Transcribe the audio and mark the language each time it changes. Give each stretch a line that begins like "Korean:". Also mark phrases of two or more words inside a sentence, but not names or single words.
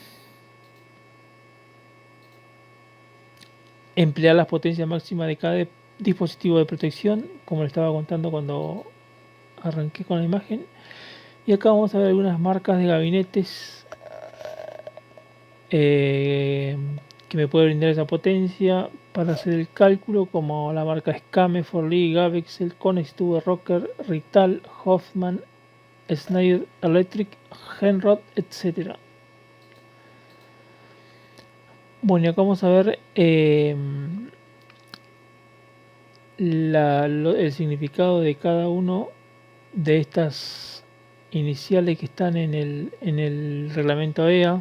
Spanish: Emplear las potencias máximas de cada dispositivo de protección, como le estaba contando cuando arranqué con la imagen. Y acá vamos a ver algunas marcas de gabinetes que me puede brindar esa potencia para hacer el cálculo, como la marca Scame, Forlì, Gavexel, Conex, Tube Rocker, Rital, Hoffman, Schneider Electric, Henrod, etc. Bueno, y acá vamos a ver el significado de cada uno de estas iniciales que están en el reglamento EA.